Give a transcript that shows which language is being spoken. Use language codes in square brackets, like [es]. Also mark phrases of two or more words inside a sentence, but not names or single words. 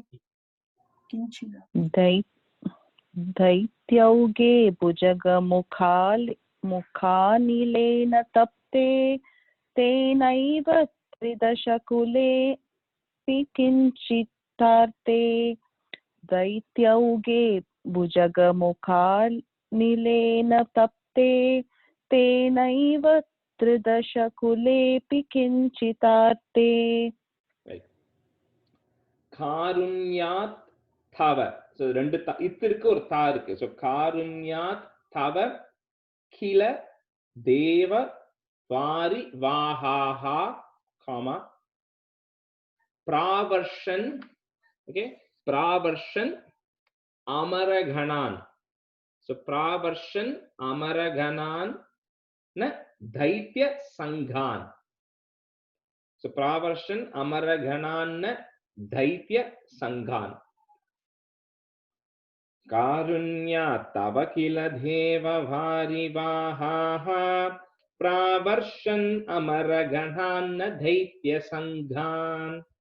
[sa] दैत्यौगे भुजगमुखानिलेन तप्ते तेनैव त्रिदशकुलेऽपि किञ्चिदार्ते दैत्यौगे भुजगमुखानिलेन तप्ते तेनैव त्रिदशकुलेऽपि किञ्चिदार्ते. कारुण्यात् तव. [ta] So ரெண்டு இத்திற்கு ஒரு தா இருக்கு. [sa] So कारुण्यात् तव किल देव वारि वाहाः कामा प्रावर्षन्. Okay, प्रावर्षन् अमरगणान्. So प्रावर्षन् अमरगणान् na दैत्य संघान. So प्रावर्षन अमरगणान दैत्य संघान. कारुण्या तव किल देव वारिवाहाः प्रावर्षन अमरगणान दैत्य संघान.